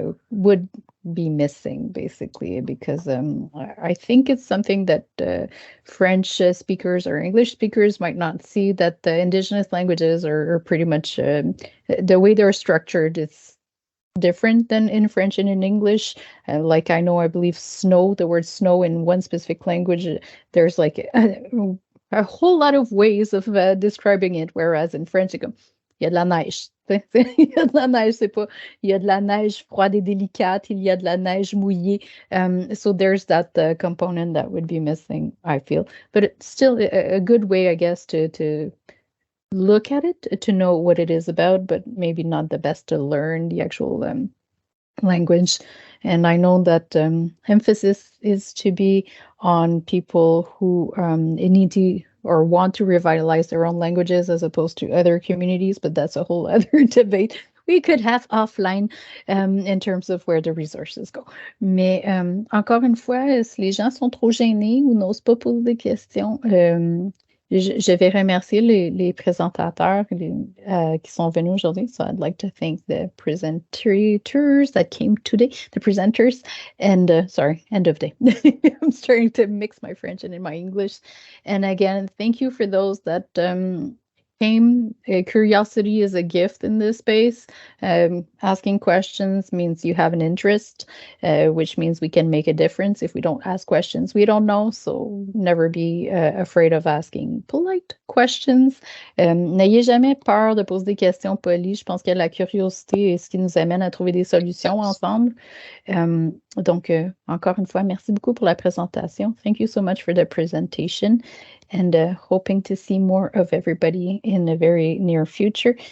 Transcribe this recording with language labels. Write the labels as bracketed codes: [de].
[en] would be missing, basically, because I think it's something that French speakers or English speakers might not see, that the Indigenous languages are pretty much the way they're structured. It's different than in French and in English. Like I believe snow, the word snow in one specific language, there's like a whole lot of ways of describing it, whereas in French, [fr] il y a de la neige. Il y a de la neige, c'est pas, il y a de la neige froide et délicate, il y a de la neige mouillée. [en] So there's that component that would be missing, I feel. But it's still a good way, I guess, to look at it, to know what it is about, but maybe not the best to learn the actual language. And I know that emphasis is to be on people who need to or want to revitalize their own languages as opposed to other communities, but that's a whole other debate we could have offline in terms of where the resources go. [fr] Mais encore une fois, si les gens sont trop gênés ou n'osent pas poser des questions, je vais remercier les présentateurs qui sont venus aujourd'hui. [en] So I'd like to thank the presenters that came today, the presenters, and sorry, end of day. I'm starting to mix my French and in my English. And again, thank you for those that came. Curiosity is a gift in this space. Asking questions means you have an interest, which means we can make a difference. If we don't ask questions, we don't know. So never be afraid of asking polite questions. [fr] N'ayez jamais peur de poser des questions polies. Je pense que la curiosité est ce qui nous amène à trouver des solutions ensemble. Donc, encore une fois, merci beaucoup pour la présentation. [en] Thank you so much for the presentation. And hoping to see more of everybody in the very near future.